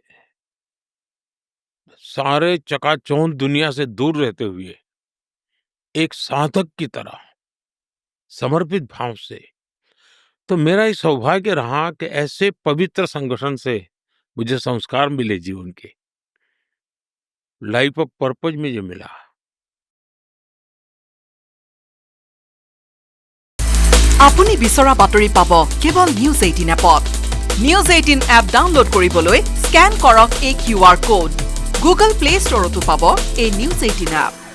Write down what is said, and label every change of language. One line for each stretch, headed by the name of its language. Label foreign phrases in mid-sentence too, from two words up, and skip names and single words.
Hindi: सारे चकाचौंध दुनिया से दूर रहते हुए एक साधक की तरह समर्पित भाव से, तो मेरा ये सौभाग्य रहा कि ऐसे पवित्र संगठन से मुझे संस्कार मिले जीवन के,
English: life of purpose
Hindi: में जो मिला।
Assamese: আপুনি বিচৰা বাতৰি পাব কেৱল নিউজ 18 এপত। নিউজ 18 এপ ডাউনলোড কৰিবলৈ স্ক্যান কৰক এই
English: QR code.
Assamese: গুগল প্লে ষ্টৰতো পাব এই নিউজ 18 এপ।